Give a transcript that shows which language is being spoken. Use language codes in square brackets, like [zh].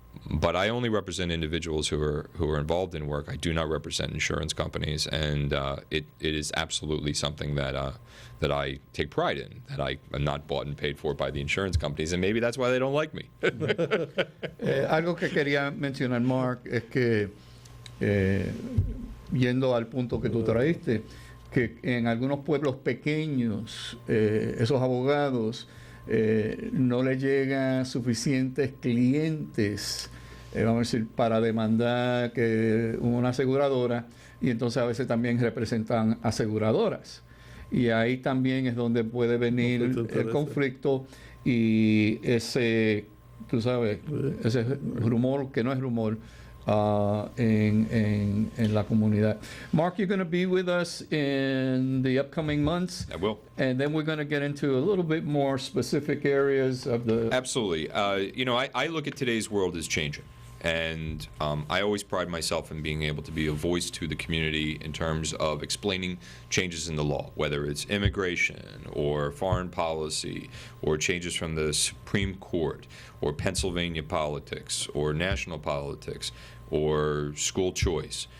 [en] But I only represent individuals who are involved in work. I do not represent insurance companies, and it is absolutely something that I take pride in, that I am not bought and paid for by the insurance companies, and maybe that's why they don't like me. [es] Algo que quería mencionar, Mark, es que yendo al punto que tú traíste, que en algunos pueblos pequeños esos abogados no le llegan suficientes clientes, vamos a decir, para demandar que una aseguradora, y entonces a veces también representan aseguradoras. Y ahí también es donde puede venir el conflicto y ese, tú sabes, ese rumor que no es rumor en la comunidad. [en] Mark, you're going to be with us in the upcoming months. I will. And then we're going to get into a little bit more specific areas of the... Absolutely. I look at today's world as changing. And I always pride myself in being able to be a voice to the community in terms of explaining changes in the law, whether it's immigration or foreign policy or changes from the Supreme Court or Pennsylvania politics or national politics or school choice.